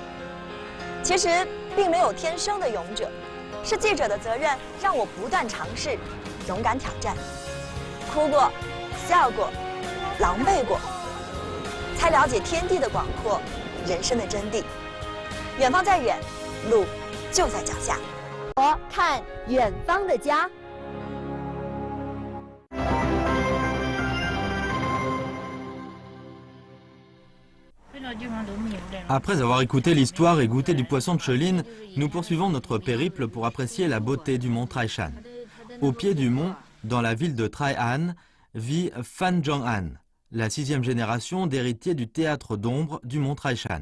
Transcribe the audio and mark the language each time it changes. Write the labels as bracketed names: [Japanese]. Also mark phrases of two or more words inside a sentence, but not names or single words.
[Chinese] 其实并没有天生的勇者，是记者的责任让我不断尝试，勇敢挑战，哭过。笑过，狼狈过，才了解天地的广阔，人生的真谛。远方再远，路就在脚下。我看远方的家。 [French] Après avoir écouté l'histoire et goûté du poisson de Cheline, nous poursuivons notre périple pour apprécier la beauté du mont Taishan. Au pied du mont, dans la ville de Trai'an, vit Fan Zhong'an, la 6e génération d'héritiers du théâtre d'ombre du mont Taishan.